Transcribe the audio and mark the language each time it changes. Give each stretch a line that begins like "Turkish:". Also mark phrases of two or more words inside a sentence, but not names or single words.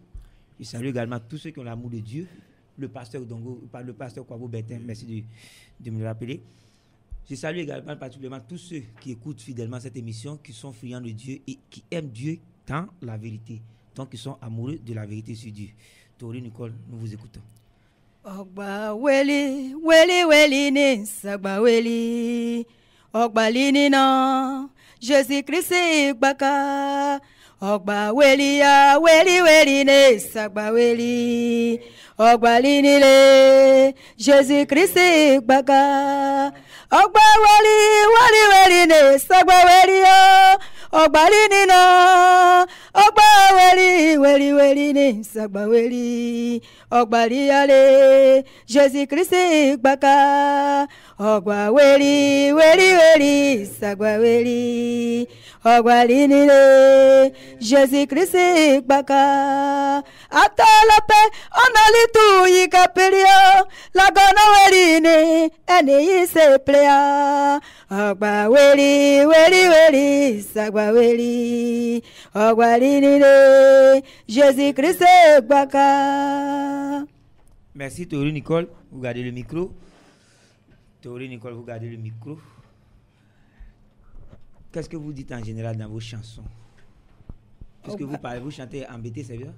French: Je salue également tous ceux qui ont l'amour de Dieu. Le pasteur Dongo, le pasteur Kwabou Bertin, merci de me le rappeler. Je salue également particulièrement tous ceux qui écoutent fidèlement cette émission, qui sont friands de Dieu et qui aiment Dieu dans la vérité. Donc, ils sont amoureux de la vérité sur Dieu. Tori Nicole, nous vous écoutons.
Daloa Bété: Ogba weli, weli weli ni sagba weli. Ogba lini na, Jésus-Christ igbaka. Ogba weli ya, weli weli ni sagba weli. Ogba lini le, Jésus-Christ igbaka. Ogba weli, weli weli ni sagba weli ya. Ogba lini na, ogba weli, weli weli ni sagba weli. Ogba liale, Jésus-Christ igbaka. Ogba weli, weli weli, sagba weli. Ogba lini le, Jésus-Christ igbaka. Atalape, onalitu yikapelia. Lagona weli ne, ene yise plea. Ogba weli, weli weli, sagba weli. Ogba lini le, Jésus-Christ igbaka.
French: Merci Théorie Nicole, vous gardez le micro. Théorie Nicole, vous gardez le micro. Qu'est-ce que vous dites en général dans vos chansons? Puisque vous parlez, vous chantez en BT, c'est bien?